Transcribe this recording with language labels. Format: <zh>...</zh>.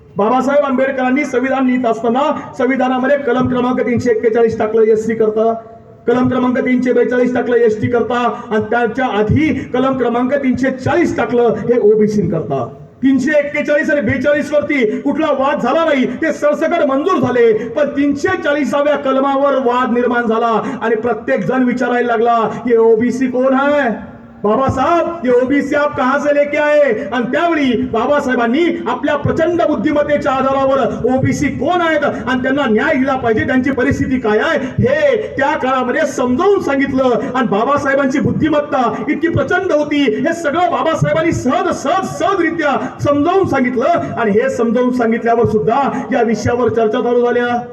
<mr>बाबासाहेब आंबेडकरांनी संविधान लिहित असताना संविधानामध्ये कलम क्रमांक 341 टाकलं एससी करता, कलम क्रमांक 342 टाकलं एसटी करता आणि त्याच्या आधी कलम क्रमांक 340 टाकलं हे ओबीसी करता. 341 आणि 42 वरती कुठला वाद झाला नाही, ते सरसकट मंजूर झाले. पण 340व्या कलमावर वाद निर्माण झाला आणि प्रत्येक जण विचारायला लागला हे ओबीसी कोण है?</mr> <hi>बाबा साहब ये ओबीसी आप कहां से लेके आए?</hi> <mr>आणि त्यावेळी बाबासाहेबांनी आपल्या प्रचंड बुद्धिमत्तेच्या आधारावर ओबीसी कोण आहेत आणि त्यांना न्याय दिला पाहिजे, त्यांची परिस्थिती काय आहे हे त्या काळामध्ये समजावून सांगितलं. आणि बाबासाहेबांची बुद्धिमत्ता इतकी प्रचंड होती, हे सगळं बाबासाहेबांनी सहजरित्या समजावून सांगितलं. आणि हे समजावून सांगितल्यावर सुद्धा या विषयावर चर्चा चालू झाल्या.</mr>